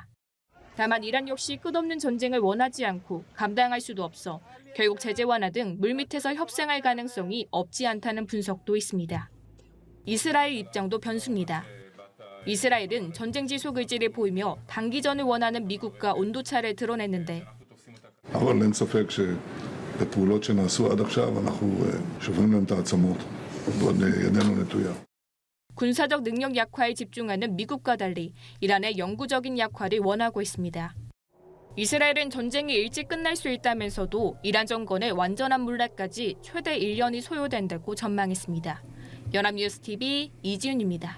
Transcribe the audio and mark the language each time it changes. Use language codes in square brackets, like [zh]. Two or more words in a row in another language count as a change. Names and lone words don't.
[ko] 다만 이란 역시 끝없는 전쟁을 원하지 않고 감당할 수도 없어 결국 제재 완화 등 물밑에서 협상할 가능성이 없지 않다는 분석도 있습니다. 이스라엘 입장도 변수입니다. 이스라엘은 전쟁 지속 의지를 보이며 단기전을 원하는 미국과 온도차를 드러냈는데 [he] אבל אין ספק שבפעולות שנעשו עד עכשיו אנחנו שוברים להם את העצמות ועוד ידנו נטויה. [ko] 군사적 능력 약화에 집중하는 미국과 달리 이란의 영구적인 약화를 원하고 있습니다. 이스라엘은 전쟁이 일찍 끝날 수 있다면서도 이란 정권의 완전한 물러까지 최대 1년이 소요된다고 전망했습니다. 연합뉴스TV 이지윤입니다.